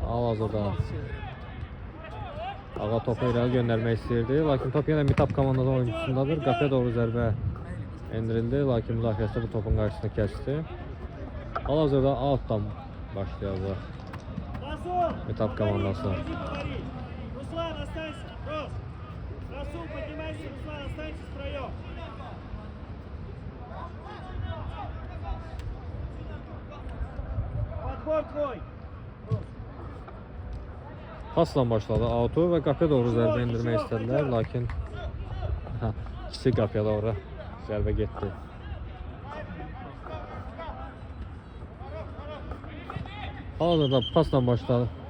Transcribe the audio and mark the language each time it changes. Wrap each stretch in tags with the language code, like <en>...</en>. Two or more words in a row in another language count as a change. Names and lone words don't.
<az>Hal-hazırda Ağa topu irəli göndərmək istəyirdi, lakin top yenə Mitap komandası oyuncusundadır. Qapıya doğru zərbə endirildi, lakin müdafiəçi bu topun qarşısını kəsdi. Hal-hazırda altdan başlayacaq Расул! Mitap komandası.</az> <ru>Руслан, останься! Рос! Расул, поднимайся! Руслан, останься втроем! Подбор твой!</ru> <az>Pasla başladı auto və qapıya doğru zərbə endirmək istədilər, lakin kiçik qapıya doğru zərbə getdi. Hal-hazırda pasla başladı.</az>